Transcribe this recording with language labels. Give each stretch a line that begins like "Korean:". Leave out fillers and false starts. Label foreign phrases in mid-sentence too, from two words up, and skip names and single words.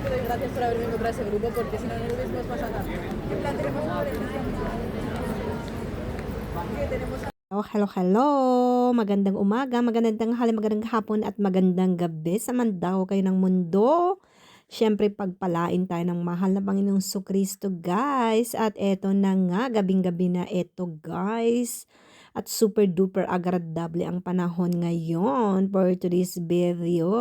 Spanish: gracias por haberme encontrado ese grupo porque si no, no lo hubiésemos pasado tan bien. ¿Qué plan tenemos ahora? ¿Qué tenemos?
English: Oh, hello, hello.
Filipino: Magandang umaga, magandang tanghali, magandang hapon at magandang gabi sa mandaho kayo ng mundo. Siyempre, pagpalain tayo ng mahal na Panginoong Kristo, guys. At eto na nga, gabing-gabi na eto, guys. At
English: super duper
Filipino: agradable ang panahon ngayon
English: for today's video.